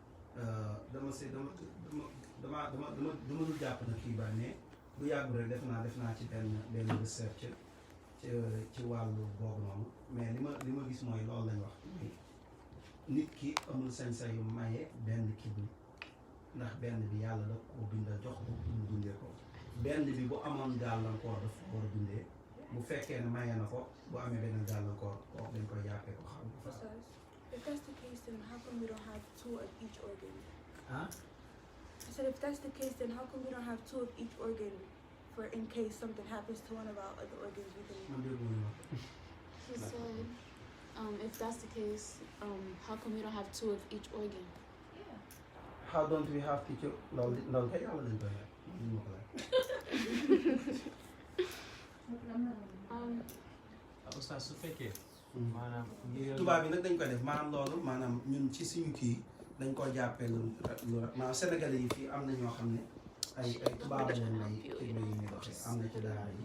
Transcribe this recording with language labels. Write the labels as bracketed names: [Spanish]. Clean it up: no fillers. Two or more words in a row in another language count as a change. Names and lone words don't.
[Wolof] dama dul jàpp na kii ba ne bu yàggul rek def naa ci benn recherche ci wàllu boobu noonu mais li ma gis mooy loolu lañ wax nit ki amul sañ-sañu maye benn kidney ndax benn bi yàlla da ko bindal jox ko pour mu dundee ko benn bi bu amoon gàllankoor daf ko war a dundee bu fekkee ne maye na ko bu amee benn gàllankoor kooku dañ koy jàppee ko xam nga fa. [English] If that's the case, then how come we don't have two of each organ? ah I said, if that's the case, then how come we don't have two of each organ for in case something happens to one of our other organs? We can. [Wolof] man dégg nga [English] He said, if that's the case, how come we don't have two of each organ? how don't we have to [Wolof] loolu kay yàlla lañ koy ñu ma ko laaj. Oustaz su fekkee maanaam tubaab bi nag dañ koy def maanaam loolu maanaam ñun ci suñu kii dañ ko jàppee lu maanaam sénégalais yi fii am na ñoo xam ne ay tubaab lañ may kidney yi ñuy doxee am na ci daara yi